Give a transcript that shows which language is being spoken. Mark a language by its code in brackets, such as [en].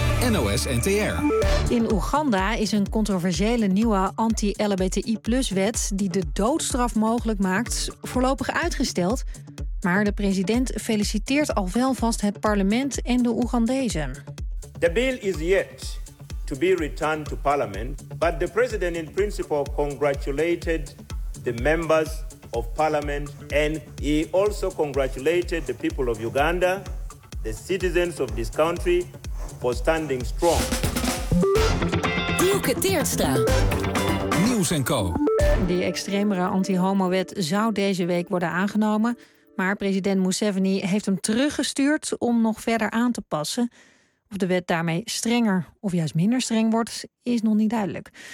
[nl] NOS-NTR. In Oeganda is een controversiële nieuwe anti-LHBTI-plus-wet die de doodstraf mogelijk maakt, voorlopig uitgesteld. Maar de president feliciteert al wel vast het parlement en de Oegandezen. [en] The bill is yet to be returned to parliament, but the president in principle congratulated the members of parliament and he also congratulated the people of Uganda, the citizens of this country, for standing strong. [nl] Dielke Teertstra. Nieuws & Co. Die extremere anti-homo-wet zou deze week worden aangenomen. Maar president Museveni heeft hem teruggestuurd om nog verder aan te passen. Of de wet daarmee strenger of juist minder streng wordt, is nog niet duidelijk.